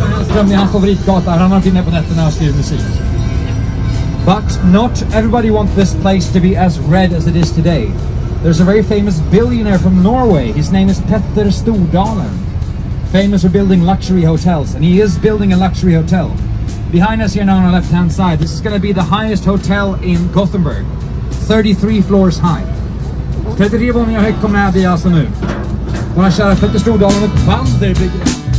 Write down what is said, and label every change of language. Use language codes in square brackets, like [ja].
[sv] Ström är hans favoritgata. Han har varit inne på nätterna och skrivit musik. [en] But not everybody wants this place to be as red as it is today. There's a very famous billionaire from Norway. His name is Petter Stordalen. Famous for building luxury hotels. And he is building a luxury hotel. Behind us here now on the left hand side, this is going to be the highest hotel in Gothenburg. 33 floors high. [sv] 33 våningar högt kommer det här bli alltså nu. Våra kära Petter Stordalen och Balder bygger.